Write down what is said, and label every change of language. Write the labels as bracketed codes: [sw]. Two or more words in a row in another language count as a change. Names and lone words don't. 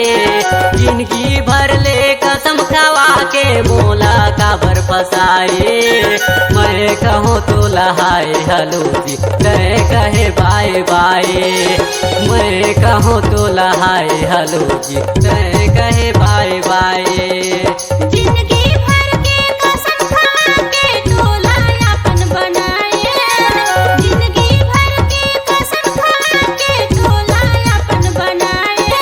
[hne] जिंदगी भर ले कसम खवा के मोला काबर फसाए। मैं कहूँ तो लहाए हलो जी कहे कहे [en] bye bye. [hne] मैं कहूँ तो लहाए हलो जी कहे कहे [en] bye bye. [hne] जिंदगी भर के कसम खा के टोला अपन बनाए। जिंदगी भर के कसम खा के टोला अपन बनाए।